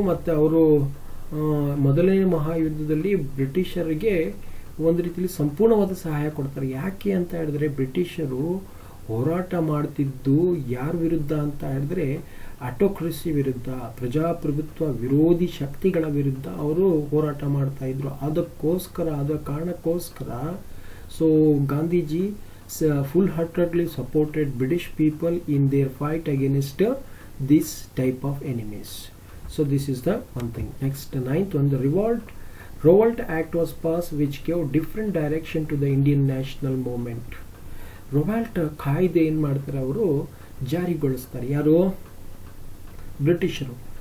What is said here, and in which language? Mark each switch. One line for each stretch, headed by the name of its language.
Kannada: ಮತ್ತು ಅವರು ಮೊದಲನೇ ಮಹಾಯುದ್ಧದಲ್ಲಿ ಬ್ರಿಟಿಷರಿಗೆ ಒಂದು ರೀತಿಯಲ್ಲಿ ಸಂಪೂರ್ಣವಾದ ಸಹಾಯ ಕೊಡ್ತಾರೆ. ಯಾಕೆ ಅಂತ ಹೇಳಿದ್ರೆ, ಬ್ರಿಟಿಷರು ಹೋರಾಟ ಮಾಡ್ತಿದ್ದು ಯಾರ ವಿರುದ್ಧ ಅಂತ ಹೇಳಿದ್ರೆ ಆಟೋಕ್ರಸಿ ವಿರುದ್ಧ, ಪ್ರಜಾಪ್ರಭುತ್ವ ವಿರೋಧಿ ಶಕ್ತಿಗಳ ವಿರುದ್ಧ ಅವರು ಹೋರಾಟ ಮಾಡ್ತಾ ಇದ್ರು. ಆದ ಕಾರಣಕ್ಕೋಸ್ಕರ
English: So Gandhiji full heartedly supported British people in their fight against this type of enemies. So this is the one thing. Next, 9th one, the Revolt Act was passed which gave different direction to the Indian national movement.
Kannada: Revolt ಕಾಯ್ದೆ ಏನು ಮಾಡ್ತಾರೆ, ಅವರು ಜಾರಿಗೊಳಿಸ್ತಾರೆ. ಯಾರು? ಬ್ರಿಟಿಷರು.